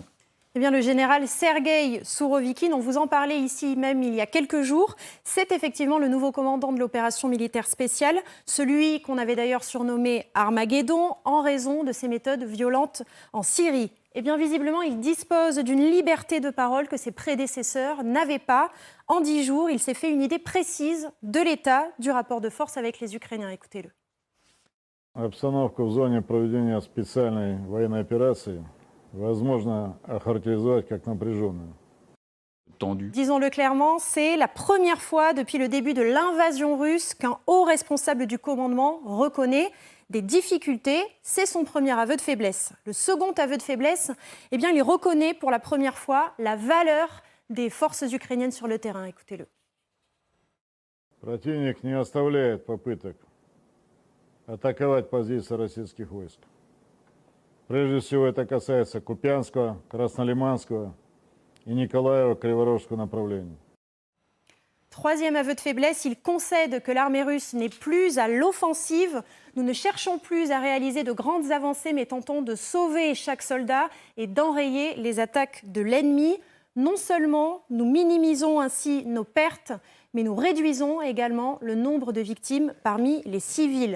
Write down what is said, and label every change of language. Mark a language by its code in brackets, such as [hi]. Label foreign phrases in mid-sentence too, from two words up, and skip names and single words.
[fr] Eh bien, le général Sergueï Sourovikine, on vous en parlait ici même il y a quelques jours, c'est effectivement le nouveau commandant de l'opération militaire spéciale, celui qu'on avait d'ailleurs surnommé Armageddon en raison de ses méthodes violentes en Syrie. Eh bien, visiblement, il dispose d'une liberté de parole que ses prédécesseurs n'avaient pas. En 10 jours, il s'est fait une idée précise de l'état du rapport de force avec les Ukrainiens. Écoutez-le. [ru] Обстановку в зоне проведения специальной военной операции возможно охарактеризовать как напряженную. [fr] Disons-le clairement, c'est la première fois depuis le début de l'invasion russe qu'un haut responsable du commandement reconnaît des difficultés. C'est son premier aveu de faiblesse. Le second aveu de faiblesse, eh bien, il reconnaît pour la première fois la valeur des forces ukrainiennes sur le terrain. Écoutez-le. [ru] Противник не оставляет попыток атаковать позиции российских войск. Прежде всего это касается Купянского, Краснолиманского и Николаева-Криворожского направлений. [fr] Troisième aveu de faiblesse, il concède que l'armée russe n'est plus à l'offensive. Nous ne cherchons plus à réaliser de grandes avancées, mais tentons de sauver chaque soldat et d'enrayer les attaques de l'ennemi. Non seulement nous minimisons ainsi nos pertes, mais nous réduisons également le nombre de victimes parmi les civils.